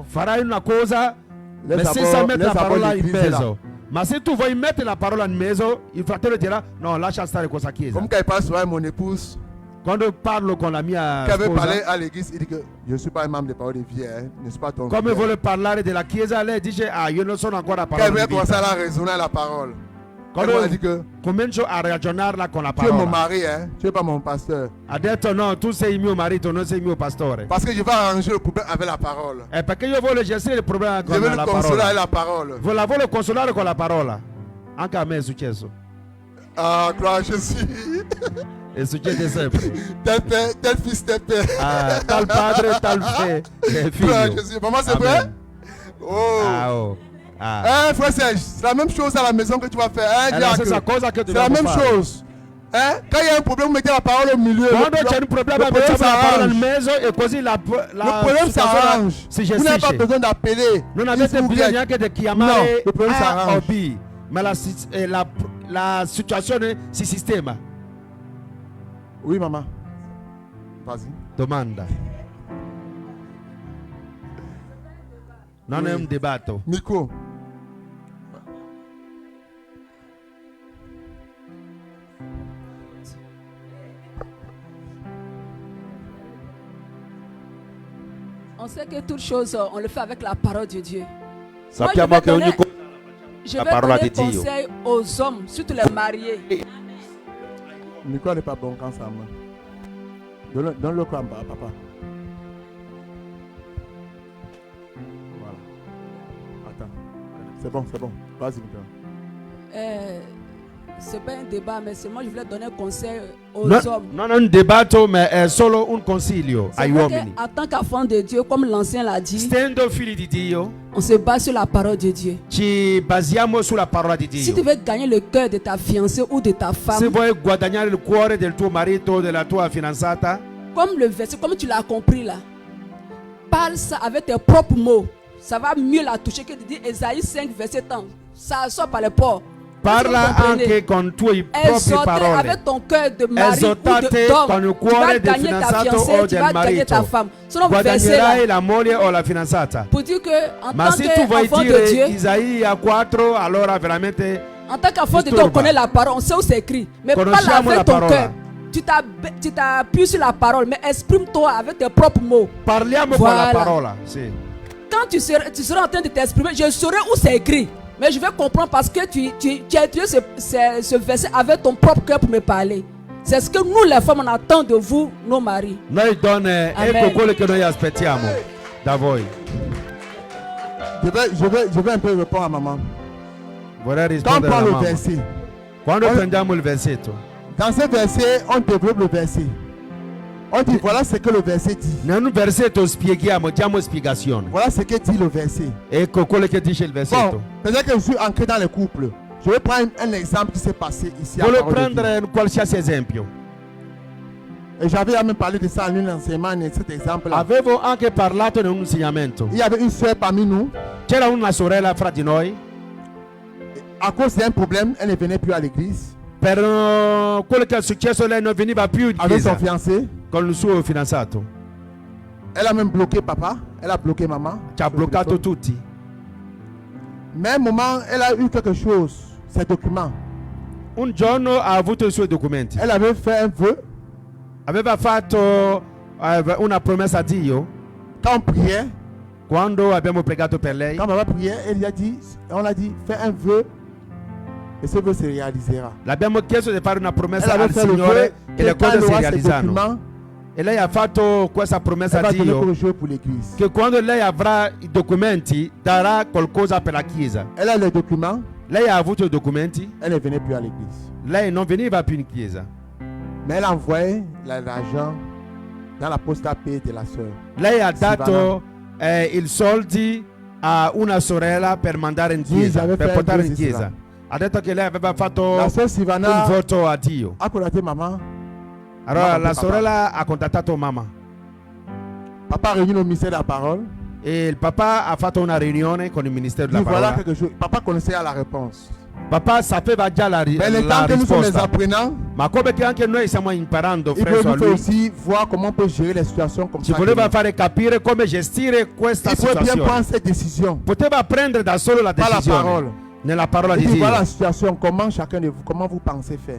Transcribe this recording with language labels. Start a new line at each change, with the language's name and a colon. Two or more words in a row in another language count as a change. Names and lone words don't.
Italian: farai una cosa,
French: Laisse
Italian: ma senza mettere la
French: d'abord
Italian: parola in
French: l'église là.
Italian: mezzo. Ma se tu vuoi mettere la parola in mezzo, il fratello dirà no, lascia stare questa chiesa.
French: Comme quand il parle souvent avec mon épouse,
Italian: Quando parlo con la mia
French: quand elle veut parler
Italian: sposa,
French: à l'église, il dit que je ne suis pas un membre de parole de vie, hein, je ne suis pas ton
Italian: come
French: frère.
Italian: vuole parlare della chiesa, lei dice ah, io non sono ancora a
French: Quand elle
Italian: parola
French: veut
Italian: di
French: commencer
Italian: vita.
French: à raisonner la parole,
Italian: Quando
French: elle dit que
Italian: comincio a ragionarla con la
French: tu es mon
Italian: parola.
French: mari, hein, tu n'es pas mon pasteur.
Italian: Ha detto no, tu sei il mio marito, non sei il mio pastore.
French: Parce que je vais arranger le problème avec la parole.
Italian: È perché io voglio gestire il problema
French: Je
Italian: con
French: veux
Italian: la
French: le consoler avec
Italian: parola.
French: la parole.
Italian: La voglio consolare con la parola. Anche a me è successo.
French: Ah, gloire à Jésus.
Italian: E succede sempre.
French: Tel père, tel fils, tel père.
Italian: Ah, tal padre, tal
French: Gloire à
Italian: figlio.
French: Jésus. Maman, c'est Amen. vrai? Oh. Ah, oh. Ah. Hein, frère Serge, c'est la même chose à la maison que tu vas faire. Hein,
Italian: È la
French: diacre?
Italian: stessa cosa che
French: C'est la
Italian: dobbiamo
French: même
Italian: fare.
French: chose. Hein? Quand il y a un problème, vous mettez la parole au milieu.
Italian: Quando
French: Le
Italian: c'è un problema,
French: le problème
Italian: mettiamo la parola nel
French: s'arrange.
Italian: mezzo e così la
French: Le problème
Italian: situazione
French: s'arrange.
Italian: si
French: Vous n'avez pas
Italian: gestisce.
French: besoin d'appeler.
Italian: Non avete
French: S'il vous
Italian: bisogno
French: plaît.
Italian: neanche di No, chiamare
French: le problème
Italian: A o
French: s'arrange.
Italian: B, ma la situazione si sistema.
French: Oui, maman. Vas-y.
Italian: Domanda. Non è un dibattito.
French: Micro. On sait que toute chose, on le fait avec la parole de Dieu.
Italian: Sappiamo che ogni cosa
French: Je
Italian: La
French: vais
Italian: parola
French: donner
Italian: di Dio.
French: conseil aux hommes, surtout les mariés. Le micro n'est pas bon quand ça marche. Donne-le quoi en bas, papa. Voilà. Attends. C'est bon, c'est bon. Vas-y, Micro. C'est pas un débat, mais c'est moi je voulais donner un conseil aux hommes.
Italian: Non è un dibattito, ma è solo un consiglio
French: C'est
Italian: agli
French: vrai
Italian: uomini.
French: qu'en tant qu'enfant de Dieu, comme l'ancien l'a dit,
Italian: Essendo figli di Dio,
French: on se base sur la parole de Dieu.
Italian: ci basiamo sulla parola di
French: Si tu
Italian: Dio.
French: veux gagner le cœur de ta fiancée ou de ta
Italian: Se
French: femme,
Italian: vuoi guadagnare il cuore del tuo marito o della tua fidanzata,
French: comme le verset, comme tu l'as compris là, parle ça avec tes propres mots. Ça va mieux la toucher que de dire Ésaïe 5, verset 30. Ça sort par les ports.
Italian: parla anche con i tuoi propri
French: Exhorter
Italian: parole.
French: avec ton cœur de mari ou
Italian: Esortate
French: d'homme.
Italian: con il
French: Tu vas
Italian: cuore del
French: gagner ta
Italian: fidanzato
French: fiancée,
Italian: o
French: tu
Italian: del
French: vas gagner ta
Italian: marito.
French: femme. Selon le verset
Italian: Guadagnerai
French: là,
Italian: la moglie o la fidanzata.
French: pour dire que en
Italian: Ma
French: tant
Italian: se tu vuoi
French: qu'enfant de
Italian: dire
French: Dieu,
Italian: Isaia 4, allora veramente
French: en tant qu'enfant de Dieu, on
Italian: disturba.
French: connaît la parole, on sait où c'est écrit. Mais parle
Italian: Conosciamo la
French: avec ton
Italian: parola.
French: cœur. Tu t'appuies sur la parole, mais exprime-toi avec tes propres mots.
Italian: parliamo
French: Voilà.
Italian: con la parola. Sì.
French: Quand tu seras en train de t'exprimer, je saurai où c'est écrit. Mais je vais comprendre parce que tu as étudié ce verset avec ton propre cœur pour me parler. C'est ce que nous les femmes on attend de vous, nos maris.
Italian: Noi donne, Amen. ecco quello che noi aspettiamo da voi.
French: Je vais un peu répondre à maman.
Italian: Vorrei
French: Quand on
Italian: rispondere
French: prend
Italian: alla
French: le
Italian: mamma.
French: verset,
Italian: Quando
French: Ouais.
Italian: prendiamo il versetto,
French: dans ce verset, on développe le verset. On dit voilà ce que le verset dit.
Italian: nel versetto spieghiamo, diamo spiegazione.
French: Voilà ce que dit le verset.
Italian: Ecco quello che dice il
French: Bon,
Italian: versetto.
French: peut-être que je suis ancré dans les couples. Je vais prendre un exemple qui s'est passé ici à
Italian: Voglio
French: Parole de Dieu.
Italian: prendere un qualsiasi esempio.
French: Et j'avais même parlé de ça en un enseignement, en cet exemple-là.
Italian: Avevo anche parlato in un insegnamento.
French: Il y avait une soeur parmi nous.
Italian: C'era una sorella fra di noi.
French: À cause d'un problème, elle ne venait plus à l'église
Italian: Per quello che è successo, lei non veniva più in
French: avec son
Italian: chiesa
French: fiancé.
Italian: con il suo fidanzato.
French: Elle a même bloqué papa. Elle a bloqué maman.
Italian: Ci ha
French: sur le
Italian: bloccato
French: téléphone.
Italian: tutti.
French: Mais un moment, elle a eu quelque chose. Ses documents.
Italian: Un giorno ha avuto i suoi documenti.
French: Elle avait fait un vœu.
Italian: Aveva fatto una promessa a Dio.
French: Quand on priait,
Italian: Quando abbiamo pregato per lei,
French: quand maman priait, elle lui a dit, on a dit, fais un vœu. Et ce vœu se réalisera.
Italian: l'abbiamo chiesto di fare una
French: Elle
Italian: promessa
French: avait
Italian: al
French: fait le vœu
Italian: Signore
French: que
Italian: e le
French: quand
Italian: cose
French: elle
Italian: si
French: aura ses
Italian: realizzano.
French: documents,
Italian: E lei ha fatto questa promessa
French: elle
Italian: a
French: va donner
Italian: Dio
French: quelque chose pour l'église.
Italian: che quando lei avrà i documenti darà qualcosa per la chiesa.
French: Elle a les documents,
Italian: Lei ha avuto i documenti,
French: elle ne venait plus à l'église.
Italian: lei non veniva più in chiesa.
French: Mais elle envoyait l'argent dans la poste à paix de la soeur.
Italian: Lei ha dato i soldi a una sorella per mandare in chiesa,
French: j'avais
Italian: per
French: fait
Italian: portare
French: un
Italian: in
French: vœu,
Italian: chiesa. Ha detto che lei aveva fatto
French: La soeur
Italian: un
French: Sivana
Italian: voto a Dio.
French: a contacté maman.
Italian: Allora Mamma, la
French: papa.
Italian: sorella ha contattato mamma
French: Papa réunit au ministère de la parole.
Italian: e il papà ha fatto una riunione con il ministero
French: Dit
Italian: della
French: voilà
Italian: parola.
French: quelque chose. Papa connaissait la réponse.
Italian: Papà sapeva già la
French: Mais le temps que nous sommes les
Italian: risposta,
French: apprenants,
Italian: ma come che anche noi stiamo imparando
French: il veut
Italian: presso a
French: nous faire
Italian: lui,
French: aussi voir comment on peut gérer les situations comme
Italian: ci
French: ça.
Italian: voleva fare capire come gestire questa
French: Il faut bien
Italian: situazione.
French: prendre cette décision.
Italian: Poteva prendere da solo la
French: Par la
Italian: decisione
French: parole.
Italian: nella parola
French: Il
Italian: di
French: dit
Italian: Dio.
French: voilà la situation, comment chacun de vous, comment vous pensez faire.